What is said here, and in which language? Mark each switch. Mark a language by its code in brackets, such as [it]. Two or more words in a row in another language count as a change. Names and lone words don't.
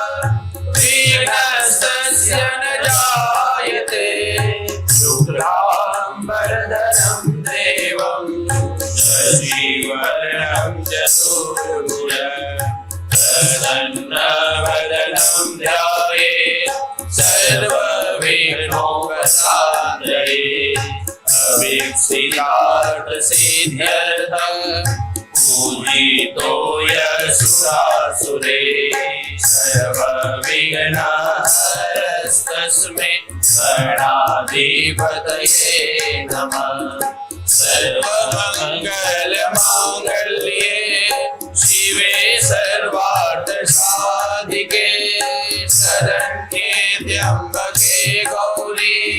[sa] વિઘ્નસ્તસ્ય ન જાયતે શુક્લામ્બરધરં દેવં શશિવર્ણં ચતુર્ભુજં પ્રસન્નવદनं ध्यायेत् सर्वविघ्नोपशान्तये अवीक्षितार्थसिद्ध्यर्थं पूजितो यशुरासुरे सर्वविघ्नहरस्तस्मै गणाधिपतये नमः सर्वमङ्गलमाङ्गल्ये शिवे सर्वार्थसाधिके शरण्ये त्र्यम्बके गौरी